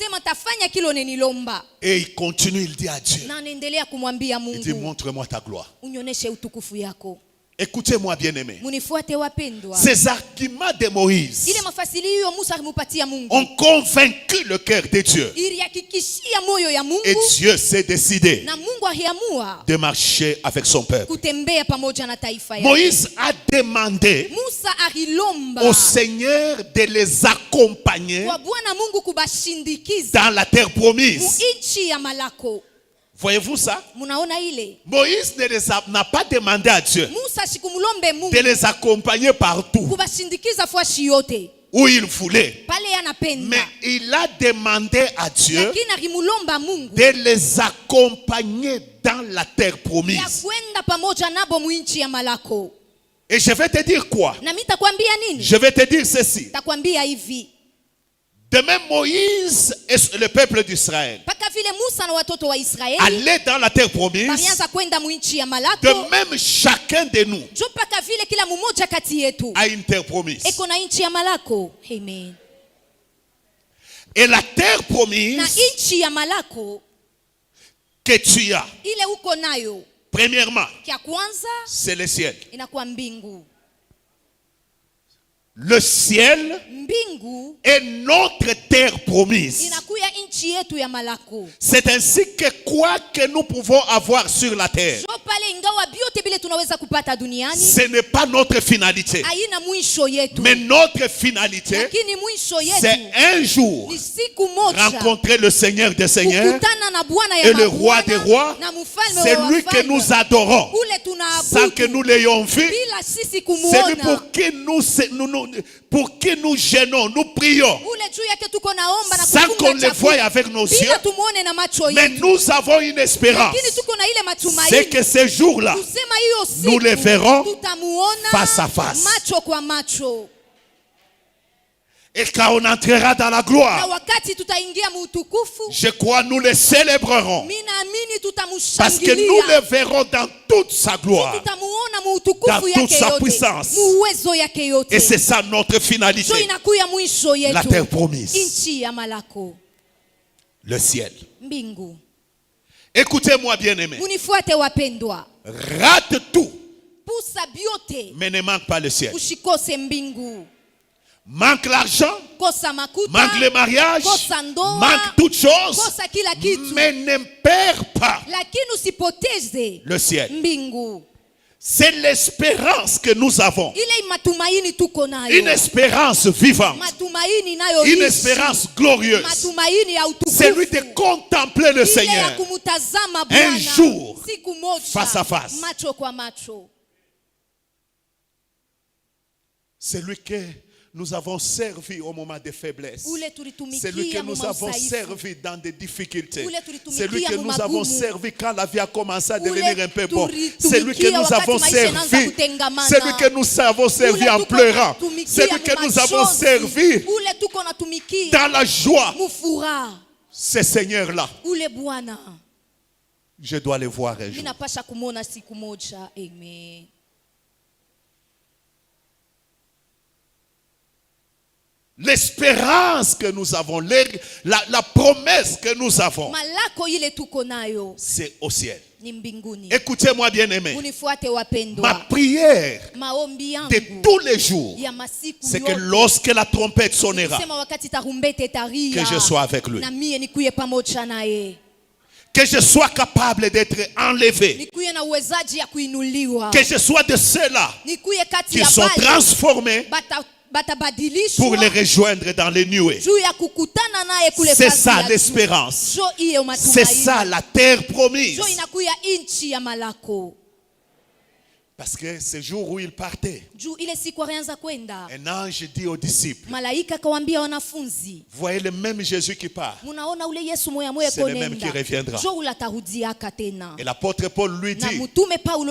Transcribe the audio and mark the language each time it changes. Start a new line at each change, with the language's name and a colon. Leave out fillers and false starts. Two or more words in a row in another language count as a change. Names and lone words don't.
French: Et il continue, il dit à Dieu, il dit, montre-moi ta gloire. Écoutez-moi bien aimé.
Swahili: Munifuate wapendwa.
French: Ces arguments de Moïse
Swahili: Ile mafasirio Musa alimupatia Mungu
French: ont convaincu le cœur de Dieu.
Swahili: Ilihakikishia moyo ya Mungu.
French: Et Dieu s'est décidé
Swahili: Na Mungu aliamua
French: de marcher avec son peuple.
Swahili: kutembea pamoja na taifa yake.
French: Moïse a demandé
Swahili: Musa alilomba
French: au Seigneur de les accompagner
Swahili: kwa Bwana Mungu kubashindikiza
French: dans la terre promise.
Swahili: Muinchi ya malako.
French: Voyez-vous ça?
Swahili: Munaona ile?
French: Moïse n'a pas demandé à Dieu
Swahili: Musa sikumulombe Mungu
French: de les accompagner partout
Swahili: kubashindikiza fwashi yote
French: où il voulait.
Swahili: pale anapenda.
French: Mais il a demandé à Dieu
Swahili: Lakini alimulomba Mungu
French: de les accompagner dans la terre
Swahili: ya
French: promise.
Swahili: kwenda pamoja nabo muinchi ya malako.
French: Et je vais te dire quoi?
Swahili: Na mimi takwambia nini?
French: Je vais te dire ceci.
Swahili: Takwambia hivi.
French: De même Moïse et le peuple d'Israël
Swahili: Paka vile Musa na watoto wa Israeli
French: allaient dans la terre promise,
Swahili: balianza kwenda muinchi ya malako.
French: de même chacun de nous
Swahili: Jo paka vile kila mmoja kati yetu
French: a une terre promise.
Swahili: eko na inchi ya malako. Amen.
French: Et la terre
Swahili: Na
French: promise
Swahili: inchi ya malako
French: que tu as,
Swahili: ile uko nayo,
French: premièrement,
Swahili: kia kwanza
French: c'est le ciel.
Swahili: inakuwa mbingu.
French: Le ciel
Swahili: Mbingu
French: est notre terre promise.
Swahili: inakuya inchi yetu ya malako.
French: C'est ainsi que quoi que nous pouvons avoir sur la terre,
Swahili: Jo pale ingawa biote bile tunaweza kupata duniani
French: ce n'est pas notre finalité.
Swahili: haina mwisho yetu.
French: Mais notre finalité,
Swahili: Lakini mwisho
French: c'est
Swahili: yetu
French: un jour
Swahili: ni siku moja
French: rencontrer le Seigneur des Seigneurs
Swahili: kukutana na Bwana ya
French: et le
Swahili: mabwana
French: roi des rois.
Swahili: na mfalme wa
French: C'est lui que
Swahili: wafalme.
French: nous adorons
Swahili: Ule
French: sans que
Swahili: tunaabudu
French: nous l'ayons vu.
Swahili: bila sisi
French: C'est lui
Swahili: kumuona.
French: pour qui nous gênons, nous prions,
Swahili: Ule juu yake tuko naomba na
French: sans qu'on
Swahili: kufunga
French: le
Swahili: chakula
French: voie avec nos yeux.
Swahili: bila tumuone na macho
French: Mais
Swahili: yetu.
French: nous avons une espérance.
Swahili: Lakini tuko na ile
French: C'est
Swahili: matumaini
French: que ces jours-là,
Swahili: kusema hiyo
French: nous les
Swahili: siku
French: verrons
Swahili: tutamuona
French: face à face.
Swahili: macho kwa macho.
French: et quand on entrera dans la
Swahili: Na
French: gloire,
Swahili: wakati tutaingia muutukufu,
French: je crois nous les célébrerons.
Swahili: mimi naamini
French: Parce que nous
Swahili: tutamushangilia.
French: le verrons dans toute sa gloire.
Swahili: Tutamuona
French: Dans
Swahili: muutukufu
French: toute
Swahili: yake
French: sa
Swahili: yote,
French: puissance.
Swahili: muwezo yake
French: Et
Swahili: yote.
French: c'est ça notre
Swahili: So
French: finalité.
Swahili: inakuya mwisho
French: La terre
Swahili: yetu,
French: promise.
Swahili: inchi ya malako,
French: Le ciel.
Swahili: mbingu.
French: Écoutez-moi bien aimé.
Swahili: Munifuate wapendwa,
French: Rate tout,
Swahili: pusa biote
French: mais ne manque pas le ciel.
Swahili: ushikose mbingu.
French: Manque l'argent,
Swahili: Kosa makuta,
French: manque le mariage,
Swahili: kosa ndoa,
French: manque toutes choses,
Swahili: kosa kila kitu,
French: mais ne perds pas
Swahili: lakini usipoteze
French: le ciel.
Swahili: mbingu.
French: C'est l'espérance que nous avons.
Swahili: Ile matumaini tuko
French: Une
Swahili: nayo,
French: espérance vivante.
Swahili: matumaini nayo
French: Une
Swahili: ishi.
French: espérance glorieuse.
Swahili: Matumaini ya
French: C'est lui
Swahili: utukufu,
French: de contempler le
Swahili: ile ya
French: Seigneur
Swahili: kumutazama
French: un
Swahili: Bwana
French: jour,
Swahili: siku moja,
French: face à face.
Swahili: macho kwa macho.
French: C'est lui que nous avons servi au moment des faiblesses.
Swahili: Ule
French: C'est lui que
Swahili: tulitumikia
French: nous
Swahili: muma
French: avons
Swahili: usaifu.
French: servi dans des difficultés.
Swahili: Ule tulitumikia
French: C'est lui que
Swahili: mu
French: nous avons
Swahili: magumu.
French: servi quand la vie a commencé à
Swahili: Ule
French: devenir un peu bon.
Swahili: tulitumikia
French: C'est lui que nous
Swahili: wakati
French: avons
Swahili: maisha yanaanza
French: servi.
Swahili: kutengamana.
French: C'est lui que nous avons servi
Swahili: Ule
French: en
Swahili: tuko
French: pleurant.
Swahili: natumikia
French: C'est lui que
Swahili: mu
French: nous avons
Swahili: machozi.
French: servi
Swahili: Ule tuko natumikia
French: dans la joie.
Swahili: mufuraha.
French: Ces seigneurs-là,
Swahili: Ule Bwana
French: je dois les voir un
Swahili: mimi
French: jour.
Swahili: napasha kumwona siku moja. Amen.
French: L'espérance que nous avons, la promesse que nous avons,
Swahili: Malako ile tuko nayo
French: c'est au ciel.
Swahili: ni mbinguni.
French: Écoutez-moi bien aimé.
Swahili: Unifuate
French: Ma
Swahili: wapendwa,
French: prière
Swahili: maombi
French: de
Swahili: yangu
French: tous les jours,
Swahili: ya masiku
French: c'est que
Swahili: yote
French: lorsque la trompette sonnera,
Swahili: sema wakati tarumbete taria,
French: que je sois avec lui.
Swahili: na mie nikuye pamoja naye,
French: Que je sois capable d'être enlevé.
Swahili: nikuye na uwezaji ya kuinuliwa,
French: Que je sois de ceux-là
Swahili: nikuye kati
French: qui
Swahili: ya
French: sont
Swahili: bale
French: transformés
Swahili: batabadilishwa
French: pour les rejoindre dans les nuées.
Swahili: juu ya kukutana naye kule
French: C'est
Swahili: fasi
French: ça
Swahili: ya juu.
French: l'espérance.
Swahili: Jo iyo
French: C'est ça
Swahili: matumaini,
French: la terre promise.
Swahili: jo inakuya inchi ya malako.
French: Parce que ce jour où il partait,
Swahili: Juu ile siku alianza kwenda,
French: un ange dit aux disciples,
Swahili: malaika kawaambia wanafunzi,
French: voyez le même Jésus qui part.
Swahili: munaona ule Yesu moya moya
French: C'est le même qui
Swahili: konenda,
French: reviendra.
Swahili: jo ule atarudiaka tena.
French: Et l'apôtre Paul lui
Swahili: Na
French: dit,
Swahili: mtume Paulo